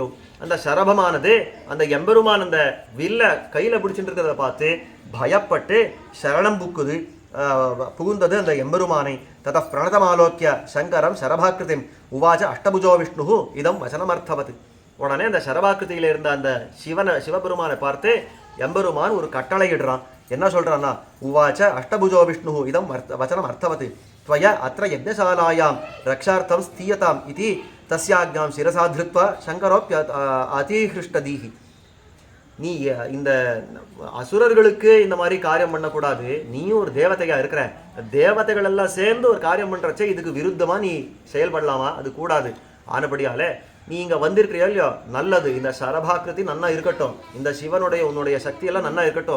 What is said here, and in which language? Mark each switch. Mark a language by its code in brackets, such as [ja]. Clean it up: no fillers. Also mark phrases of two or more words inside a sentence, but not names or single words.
[ta] அந்த சரபமானது அந்த எம்பெருமான் அந்த வில்ல கையில் பிடிச்சிட்டு இருக்கிறத பார்த்து பயப்பட்டு சரணம் புகுந்தது அந்த எம்பெருமானை. [sa] तत प्रणतमालोक्य शङ्करं शरभाकृतिम् उवाच अष्टभुजो विष्णु इदं वचनमर्थवत्. உடனே அந்த சரபாக்கிருதியில் இருந்த அந்த சிவபெருமானை பார்த்து எம்பெருமான் ஒரு கட்டளை இடுறான். [ta] என்ன சொல்றான்னா, [sa] उवाच अष्टभुजो विष्णु इदं वचनम् अर्थवत् त्वय अत्र यज्ञशालायां रक्षार्थं स्थीयताम् इति तस्याज्ञां शिरसा धृत्वा शङ्करोऽप्य अतिहृष्टदीहि. [ta] நீ இந்த அசுரர்களுக்கு இந்த மாதிரி காரியம் பண்ணக்கூடாது, நீயும் ஒரு தேவதையாக இருக்கிற, தேவதைகள் எல்லாம் சேர்ந்து ஒரு காரியம் பண்ணுறச்சே இதுக்கு விருத்தமாக நீ செயல்படலாமா? அது கூடாது. ஆனபடியாலே நீ இங்கே வந்திருக்கிறியோ இல்லையோ, நல்லது. இந்த சரபாக்கிருதி நன்னா இருக்கட்டும், இந்த சிவனுடைய உன்னுடைய சக்தியெல்லாம் நன்னா இருக்கட்டும்.